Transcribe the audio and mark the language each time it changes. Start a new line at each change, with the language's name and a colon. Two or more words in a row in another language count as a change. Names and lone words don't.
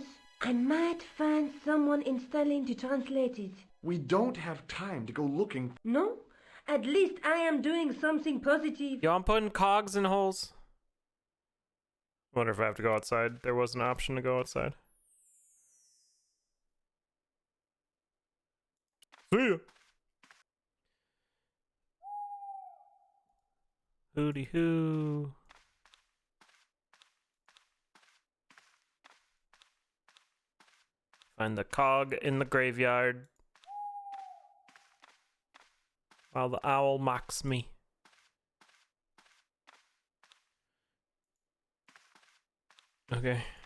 English: I might find someone in Stalin to translate it. We don't have time to go looking. No? At least I am doing something positive. Yo, I'm putting cogs in holes. Wonder if I have to go outside. There was an option to go outside. See ya. Hooty hoo. Find the cog in the graveyard. While the owl mocks me. Okay.